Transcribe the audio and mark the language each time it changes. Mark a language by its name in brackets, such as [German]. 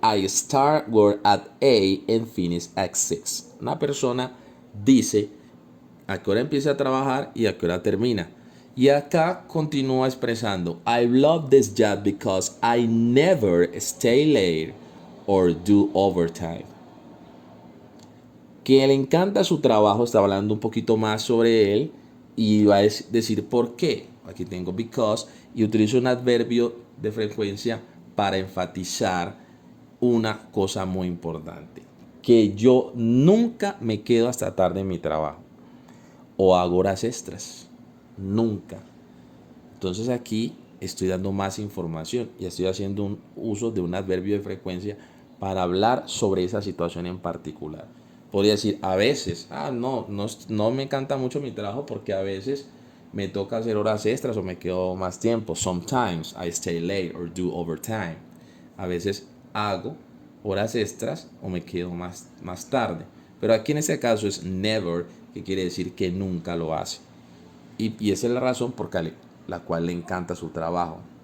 [English] I start work at 8 and finish at 6. [Spanish] Una persona dice a qué hora empieza a trabajar y a qué hora termina. Y acá continúa expresando, I love this job because I never stay late or do overtime. Que le encanta su trabajo, está hablando un poquito más sobre él y va a decir por qué. Aquí tengo because y utilizo un adverbio de frecuencia para enfatizar una cosa muy importante. Que yo nunca me quedo hasta tarde en mi trabajo o hago horas extras. Nunca. Entonces aquí estoy dando más información y estoy haciendo un uso de un adverbio de frecuencia para hablar sobre esa situación en particular. Podría decir a veces, no me encanta mucho mi trabajo porque a veces me toca hacer horas extras o me quedo más tiempo. [English] Sometimes I stay late or do overtime. [Spanish] A veces hago horas extras o me quedo más tarde. Pero aquí en este caso es never, que quiere decir que nunca lo hace. Y esa es la razón por la cual le encanta su trabajo.